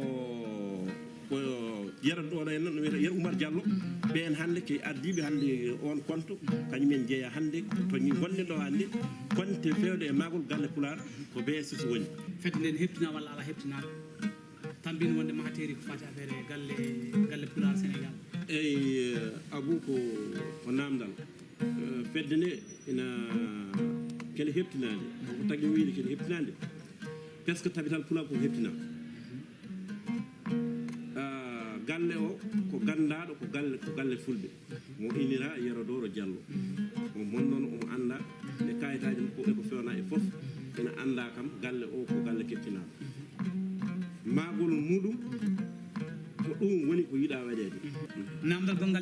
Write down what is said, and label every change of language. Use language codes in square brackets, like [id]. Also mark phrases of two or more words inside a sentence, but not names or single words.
[ff] ɗo en no wiyete Yero Oumar Diallo ɓen hande ke ardiɓe hande on compte kañumen jeeya hande to gonɗen ɗo hande compte fewde e magol galle Pular ko BSS woni fedde nden heptina walla ala heptinaka tambino wonde mahateri ko fati affaire galle Pular Sénégal eyyi Abou ko namdal fedde nde ina kene heptinade ko tagui wiide kene heptinade [fr] par ce que [ff] tabital Pular ko heptina galle o ko gandaɗo ko galle fulɓe mo inira Yero Doro Diallo o mon noon omo anda e kayitaji makko eko fewna e foof ene anda kam galle o ko galle kettinaɗo magol muɗum ko ɗum woni ko yiiɗa waɗede